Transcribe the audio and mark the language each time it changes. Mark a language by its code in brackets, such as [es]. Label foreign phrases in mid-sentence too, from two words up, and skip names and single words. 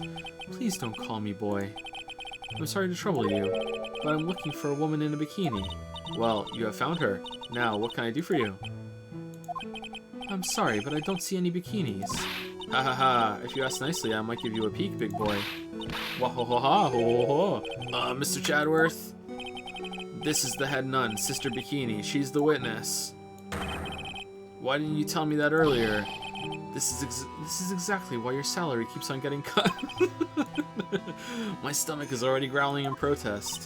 [en] Please don't call me boy. I'm sorry to trouble you, but I'm looking for a woman in a bikini. Well, you have found her. Now, what can I do for you? I'm sorry, but I don't see any bikinis. Ha ha ha. If you ask nicely, I might give you a peek, big boy. Wah ho ho ha ho ho ho. Mr. Chadworth? This is the head nun, Sister Bikini. She's the witness. Why didn't you tell me that earlier? This is exactly why your salary keeps on getting cut. My stomach is already growling in protest.